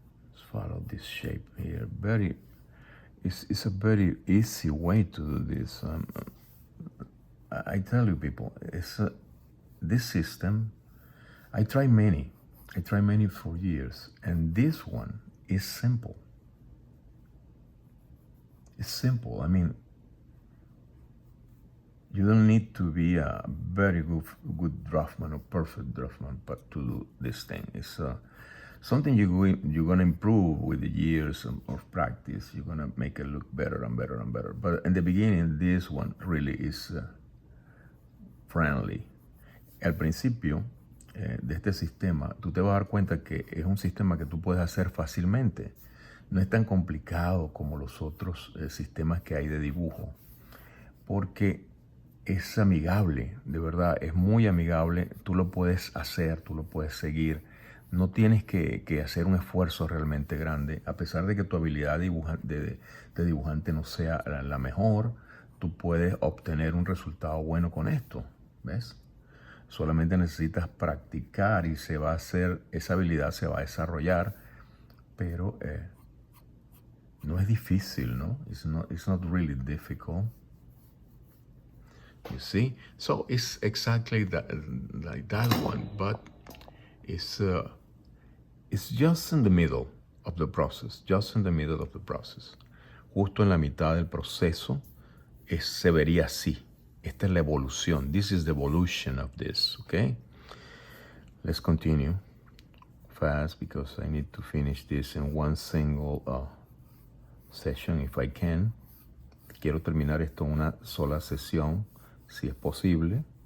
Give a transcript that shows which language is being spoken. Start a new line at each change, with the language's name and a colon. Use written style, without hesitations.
English: Let's follow this shape here. It's a very easy way to do this. I tell you, people, this system. I tried many for years, and this one is simple. It's simple. I mean, you don't need to be a very good draftman or perfect draftman, but to do this thing. It's something you're gonna improve with the years of practice. You're gonna make it look better and better and better. But in the beginning, this one really is friendly.
Spanish: Al principio de este sistema, tú te vas a dar cuenta que es un sistema que tú puedes hacer fácilmente. No es tan complicado como los otros sistemas que hay de dibujo, porque es amigable, de verdad, es muy amigable. Tú lo puedes hacer, tú lo puedes seguir. No tienes que hacer un esfuerzo realmente grande, a pesar de que tu habilidad de dibujante no sea la mejor. Tú puedes obtener un resultado bueno con esto, ¿ves? Solamente necesitas practicar y se va a hacer, esa habilidad se va a desarrollar, pero no es difícil, ¿no?
English: It's not really difficult. You see? So it's exactly like that one, but it's just in the middle of the process, just in the middle of the process.
Spanish: Justo en la mitad del proceso se vería así. Esta es la evolución.
English: This is the evolution of this, okay? Let's continue fast because I need to finish this in one single session if I can.
Spanish: Quiero terminar esto en una sola sesión, si es posible.